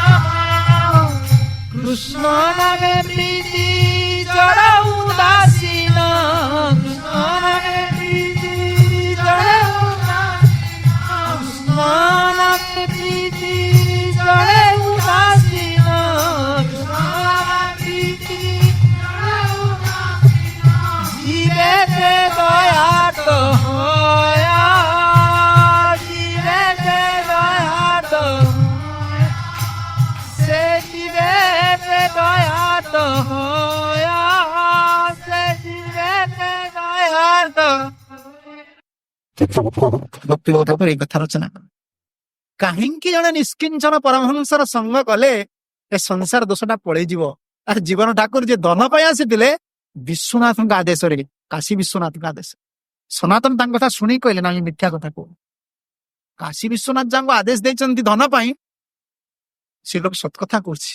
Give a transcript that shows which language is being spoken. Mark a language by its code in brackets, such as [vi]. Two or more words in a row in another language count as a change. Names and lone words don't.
[or] କୃଷ୍ଣ ନାମେ ପ୍ରୀତି ଜଡ଼ ଉଦାସୀନ, କୃଷ୍ଣ ନାମେ ପ୍ରୀତି ଜଡ଼ ଉଦାସୀନ, ନାମେ ପ୍ରୀତି ଜଡ଼ ଉଦାସୀନ, କୃଷ୍ଣ ପ୍ରୀତି ଜଡ଼ ଉଦାସୀନ। [bn] জীবেতে দয়াত হয়া, জীবেতে দয়াত সে জীবেতে দয়াত হয়া, সে জীবেতে দয়াত। [or] ଭକ୍ତିବୋଧ କରି ଏଇ କଥା ରଚନା କଲେ। କାହିଁକି ଜଣେ ନିଷ୍କିଞ୍ଚନ ପରମହଂସର ସଙ୍ଗ କଲେ ଏ ସଂସାର ଦୋଷଟା ପଳେଇଯିବ। ତାର ଜୀବନ ଠାକୁର ଯେ ଧନ ପାଇଁ ଆସିଥିଲେ ବିଶ୍ୱନାଥଙ୍କ ଆଦେଶରେ, କାଶୀ ବିଶ୍ୱନାଥଙ୍କ ଆଦେଶ। ସନାତନ ତାଙ୍କ କଥା ଶୁଣି କହିଲେ ନା ମିଥ୍ୟା କଥା କହୁ, କାଶୀ ବିଶ୍ୱନାଥ ଯାହାଙ୍କୁ ଆଦେଶ ଦେଇଛନ୍ତି ଧନ ପାଇଁ, ସେ ଲୋକ ସତ କଥା କହୁଛି।